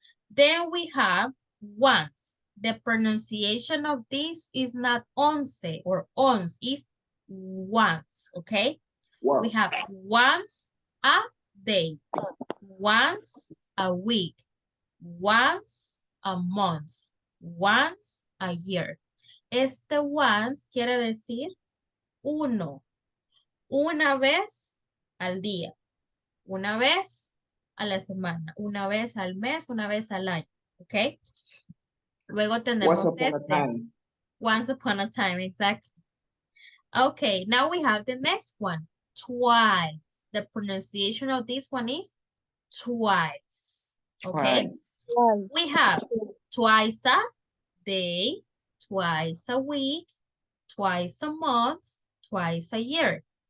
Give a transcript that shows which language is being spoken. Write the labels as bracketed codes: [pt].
[en] Then we have once. The pronunciation of this is not once or ons, is once, okay? Wow. We have once a day, once a week, once a month, once a year. [es] Este once quiere decir uno, una vez al día, una vez a la semana, una vez al mes, una vez al año, ¿ok? Luego tenemos [en] Once upon a [es] este. [en] time. Once upon a time, exactly. Okay, now we have the next one, twice. The pronunciation of this one is twice, okay? Twice. We have twice a day, twice a week, twice a month, twice a year.